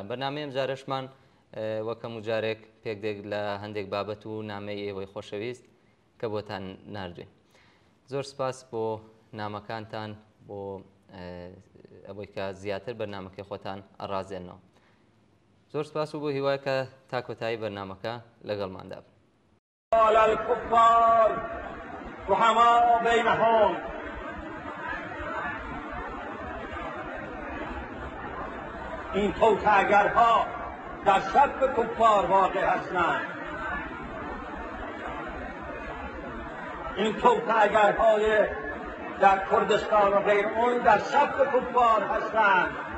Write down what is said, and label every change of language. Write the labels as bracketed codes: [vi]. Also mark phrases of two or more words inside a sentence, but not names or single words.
[ckb] بەرنامەی ئەم جارەشمان وەکەم و جارێک پێکدێک لە هەندێک بابەت و نامەی ئێوەی خۆشەویست کە بۆتان ناردوین. زۆر سپاس بۆ نامەکانتان بۆ ئەوەی کە زیاتر بەرنامەکەی خۆتان ئەڕازێنەوە. زۆر سپاس و بۆ هیوای کە تا کۆتایی بەرنامەکە لەگەڵماندا بن. [ar] على الكفار رحماء بينهم [fa] این توطئه‌گرها در صف کفار واقع هستند. این توطئه‌گرهای در کردستان و غیر اون در صف کفار هستند.